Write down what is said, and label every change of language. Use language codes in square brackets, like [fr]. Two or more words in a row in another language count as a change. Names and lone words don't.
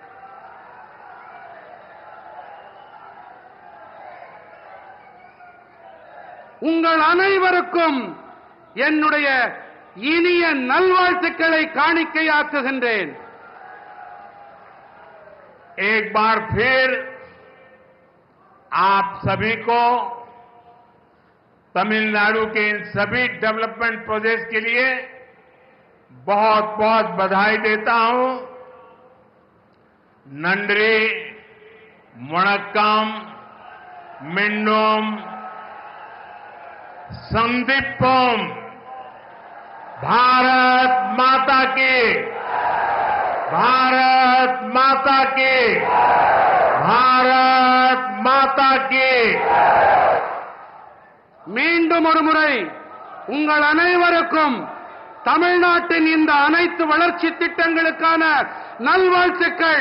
[ta] உங்கள் அனைவருக்கும் என்னுடைய இனிய நல்வாழ்த்துக்களை காணிக்கையாக்குகின்றேன். [hi] एक बार फिर आप सभी को तमिलनाडु के इन सभी [en] development projects [hi] के लिए बहुत बहुत बधाई देता हूं। [ta] நன்றி, வணக்கம், மீண்டும், சந்திப்போம், [hi] भारत माता की, भारत माता की, भारत माता की। [ta] மீண்டும் ஒரு முறை உங்கள் அனைவருக்கும் தமிழ்நாட்டின் இந்த அனைத்து வளர்ச்சி திட்டங்களுக்கான நல்வாழ்த்துக்கள்.